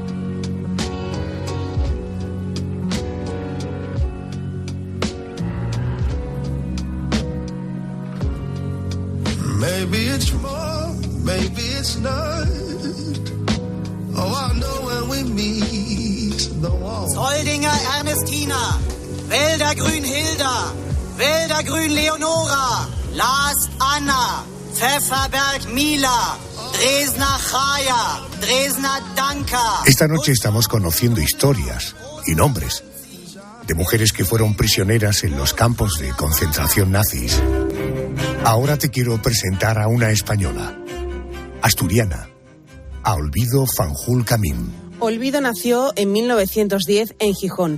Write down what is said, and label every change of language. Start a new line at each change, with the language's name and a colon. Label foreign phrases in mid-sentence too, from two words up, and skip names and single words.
English: Maybe it's more, maybe it's not. Oh, I know when we meet the wall.
Spanish: Zoldinger Ernestina, Wäldergrün Hilda, Wäldergrün Leonora, Lars Anna, Pfefferberg Mila, Dresdner Chaya, Dresdner Danka. Esta noche estamos conociendo historias y nombres de mujeres que fueron prisioneras en los campos de concentración nazis. Ahora te quiero presentar a una española, asturiana, a Olvido Fanjul Camín. Olvido nació en 1910 en Gijón.